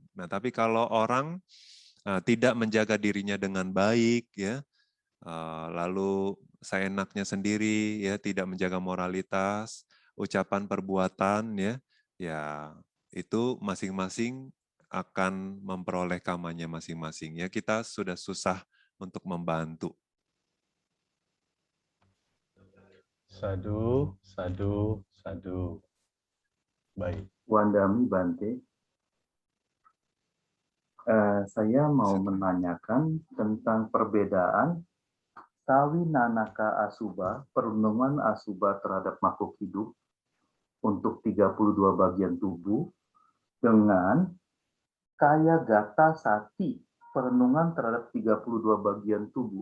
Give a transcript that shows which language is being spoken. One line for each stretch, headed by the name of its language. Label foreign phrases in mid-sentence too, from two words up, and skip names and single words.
Indonesian: Nah, tapi kalau orang tidak menjaga dirinya dengan baik, ya, lalu seenaknya sendiri, ya, tidak menjaga moralitas, ucapan, perbuatan, ya, ya itu masing-masing akan memperoleh kamannya masing-masing. Ya, kita sudah susah untuk membantu.
Pali: Sadu, sadu, sadu.
Indonesian: Baik.
Pali: Wandami Bante,
Indonesian: saya mau menanyakan tentang perbedaan
Pali: sawi nanaka asuba,
Indonesian: perenungan asuba terhadap makhluk hidup untuk 32 bagian tubuh, dengan
Pali: kaya gata sati,
Indonesian: perenungan terhadap 32 bagian tubuh.